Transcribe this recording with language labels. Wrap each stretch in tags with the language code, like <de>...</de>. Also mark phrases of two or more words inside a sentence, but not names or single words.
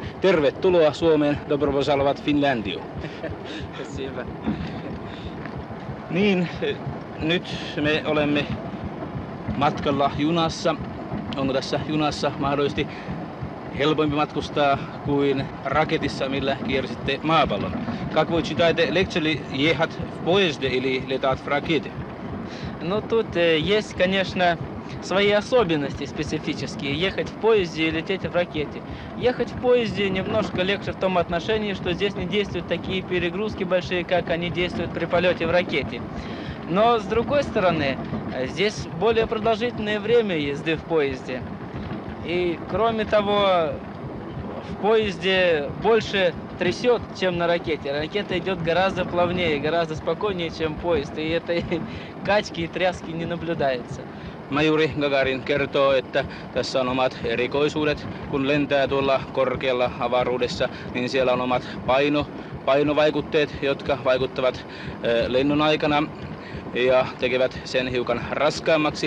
<fi>Tervetuloa Suomeen,</fi> <ru>добро пожаловать Финляндию.</ru> <fi>Niin, nyt me olemme matkalla junassa. Onko tässä junassa mahdollisesti helpompi matkustaa kuin raketissa, millä kiersitte maapallon?</fi> <ru>Как вы считаете, легче ли ехать в поезде или летать в ракете? Ну, тут есть, конечно, свои особенности специфические. Ехать в поезде и лететь в ракете. Ехать в поезде немножко легче в том отношении, что здесь не действуют такие перегрузки большие, как они действуют при полете в ракете. Но, с другой стороны, здесь более продолжительное время езды в поезде. И, кроме того, в поезде больше трясет, чем на ракете. Ракета идет гораздо плавнее, гораздо спокойнее, чем поезд. И этой качки и тряски не наблюдается.</ru> <fi>Majuri Gagarin kertoo, että tässä on omat erikoisuudet. Kun lentää tuolla korkealla avaruudessa, niin siellä on omat painovaikutteet, jotka vaikuttavat lennon aikana ja tekevät sen hiukan raskaammaksi.</fi>